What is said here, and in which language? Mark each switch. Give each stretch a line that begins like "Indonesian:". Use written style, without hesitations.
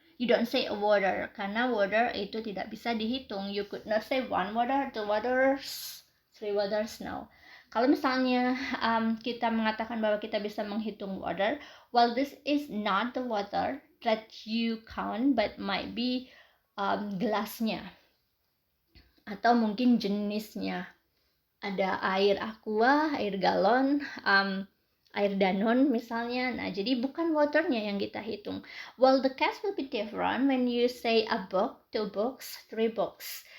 English: You don't say a water
Indonesian: karena water itu tidak bisa dihitung.
English: You could not say one water, two waters, three waters, no.
Indonesian: Kalau misalnya kita mengatakan bahwa kita bisa menghitung water,
English: well, this is not the water that you count, but might be
Indonesian: gelasnya atau mungkin jenisnya. Ada air aqua, air galon, air danon misalnya. Nah, jadi bukan waternya yang kita hitung.
English: Well, the case will be different when you say a book, 2 books, 3 books.